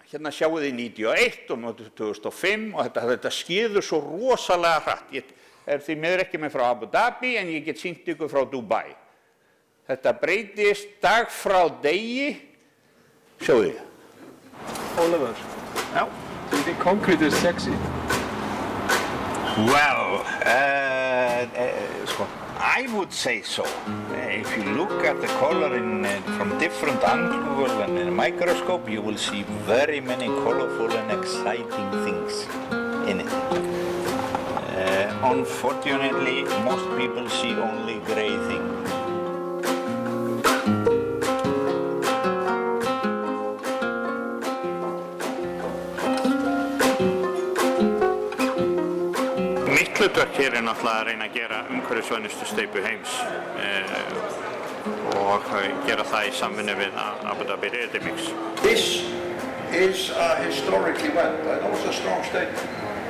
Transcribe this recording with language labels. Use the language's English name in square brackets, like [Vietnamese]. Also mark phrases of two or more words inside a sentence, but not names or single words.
[Icelandic] Hérna sjáu þið 91 og 2005 og þetta skeður svo rosalega hratt. Ég því miður ekki með frá Abu Dhabi en ég get sýnt ykkur frá Dubai. Þetta breytist dag frá degi. Sjáu þið. Oliver. Já. [English] Do you think concrete is sexy? Well, I would say so. If you look at the color from different angles and in a microscope, you will see very many colorful and exciting things in it. Unfortunately, most people see only gray things. [Icelandic] Hlutverk hér náttúrulega að reyna að gera umhverfisvænustu steypu heims og gera það í samvinnu við Abu Dhabi Ready Mix. [English] This is a historic event. I know it's a strong statement.